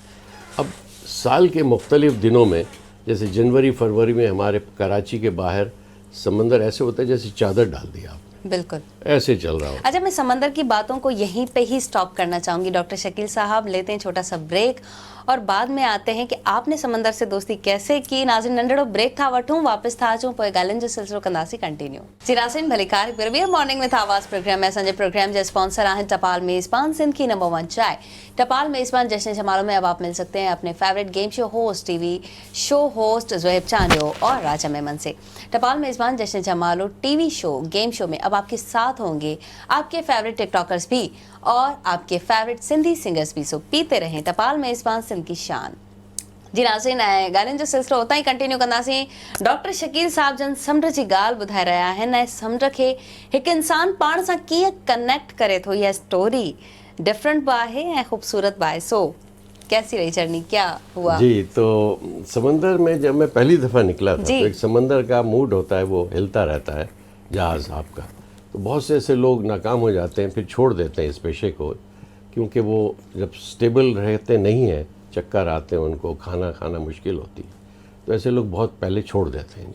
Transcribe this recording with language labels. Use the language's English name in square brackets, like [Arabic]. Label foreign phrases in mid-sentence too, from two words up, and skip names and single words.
[Urdu] اب سال کے مختلف دنوں میں، جیسے جنوری فروری میں ہمارے کراچی کے باہر سمندر ایسے ہوتا ہے جیسے چادر ڈال دیا آپ نے, بالکل. ایسے چل رہا ہو. اچھا، میں سمندر کی باتوں کو یہیں پہ ہی سٹاپ کرنا چاہوں گی۔ ڈاکٹر شکیل صاحب، لیتے ہیں چھوٹا سا بریک اور بعد میں آتے ہیں کہ آپ نے سمندر سے دوستی کیسے کی. [Sindhi] नाज़रीन, नंढड़ो ब्रेक था वठूं, वापस था अचूं, पोइ ॻाल्हियुनि जो सिलसिलो कंदासीं कंटिन्यू। जी नाज़रीन, भली कार बिरबियर मॉर्निंग विथ आवाज़ प्रोग्राम में असांजे प्रोग्राम जे स्पॉन्सर आहिनि टपाल मेज़बान, [Urdu] سندھ کی نمبر 1 چائے. ٹپال میزبان جشن جمالوں میں اب آپ مل سکتے ہیں اپنے [English] favourite game show host, TV show host [Urdu] زوہیب چانڈیو اور راجہ میمن سے. ٹپال میزبان جشن جمالو [English] TV show, game show [Urdu] میں اب آپ کے ساتھ ہوں گے آپ کے [English] favourite TikTokers [Urdu] بھی اور آپ کے [English] favourite Sindhi singers [Urdu] بھی. سو پیتے رہیں, ٹپال میزبان، سندھ کی شان. [Sindhi] जी नाज़रीन, ॻाल्हियुनि जो सिलसिलो उतां ई कंटिन्यू कंदासीं। डॉक्टर शकील साहब जन समुंड जी ॻाल्हि ॿुधाए रहिया आहिनि ऐं समुंड खे हिकु इंसान पाण सां कीअं कनेक्ट करे थो, इहा [English] story different [Sindhi] बि आहे ऐं ख़ूबसूरत बि आहे। [Urdu] سو کیسی رہی جرنی، کیا ہوا? جی، تو سمندر میں جب میں پہلی دفعہ نکلا تھا جی. تو ایک سمندر کا موڈ ہوتا ہے، وہ ہلتا رہتا ہے جہاز آپ کا. تو بہت سے ایسے لوگ ناکام ہو جاتے ہیں، پھر چھوڑ دیتے ہیں اس پیشے کو، کیونکہ وہ جب سٹیبل رہتے نہیں ہیں، چکر آتے ہیں ان کو، کھانا مشکل ہوتی ہے، تو ایسے لوگ بہت پہلے چھوڑ دیتے ہیں جی.